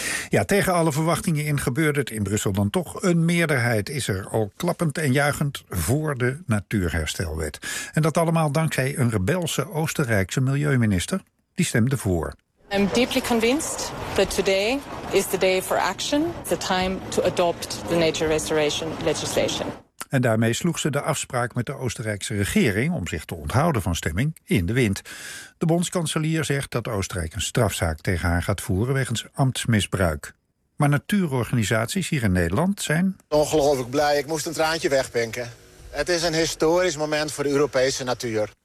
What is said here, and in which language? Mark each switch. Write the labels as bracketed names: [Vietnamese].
[Dutch] Ja, tegen alle verwachtingen in gebeurde het in Brussel dan toch. Een meerderheid is er al klappend en juichend voor de natuurherstelwet. En dat allemaal dankzij een rebelse Oostenrijkse milieuminister. Die stemde voor. [English] I'm deeply convinced that today is the day for action, the time to adopt the nature restoration legislation. [Dutch] En daarmee sloeg ze de afspraak met de Oostenrijkse regering om zich te onthouden van stemming in de wind. De bondskanselier zegt dat Oostenrijk een strafzaak tegen haar gaat voeren wegens ambtsmisbruik. Maar natuurorganisaties hier in Nederland zijn ongelooflijk blij. Ik moest een traantje wegpinken. Het is een historisch moment voor de Europese natuur.